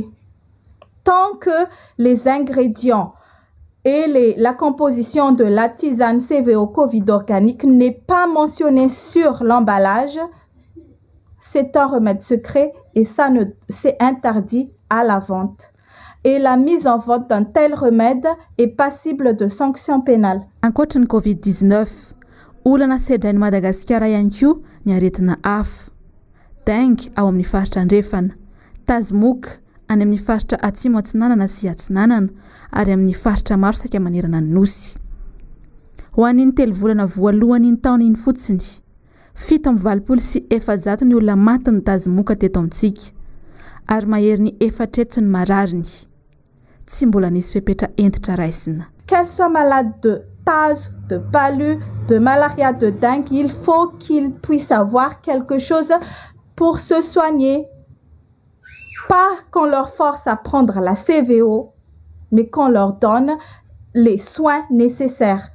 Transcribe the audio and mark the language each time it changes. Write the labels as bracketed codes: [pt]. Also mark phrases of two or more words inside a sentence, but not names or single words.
[fr] Tant que les ingrédients et la composition de la tisane CVO Covid organique n'est pas mentionnée sur l'emballage, c'est un remède secret et ça c'est interdit à la vente. Et la mise en vente d'un tel remède est passible de sanctions pénales. [mg] Ankoatry ny Covid-19, olana sedrain'i Madagasikara ihany koa ny aretina hafa. Dengue ao amin'ny faritra andrefana, tazomoka any amin'ny faritra atsimo atsinanana sy atsinanana ary amin'ny faritra maro saika manerana ny nosy. Ho an'iny 3 volana voalohany ny taona iny fotsiny, 720 ny olona maty ny tazomoka teto amintsika ary mahery ny 4 ny marariny. Tsy mbola nisy fepetra entitra raisina. [fr] Qu'elle soit malade de tazo, de palu, de malaria, de dengue, il faut qu'ils puissent avoir quelque chose pour se soigner. Pas qu'on leur force à prendre la CVO, mais qu'on leur donne les soins nécessaires.